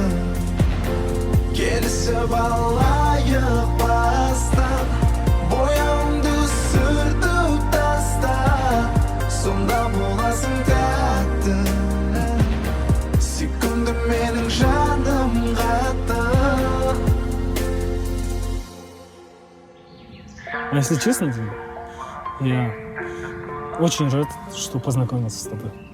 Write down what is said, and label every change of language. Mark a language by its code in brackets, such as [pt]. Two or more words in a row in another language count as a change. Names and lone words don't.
[kk] Келісіп алайық бастан, бояуымды сүртіп таста. Сонда боласың тәтті, сүйкімді менің жаным қатты. [ru] А если честно, я очень рад, что познакомился с тобой.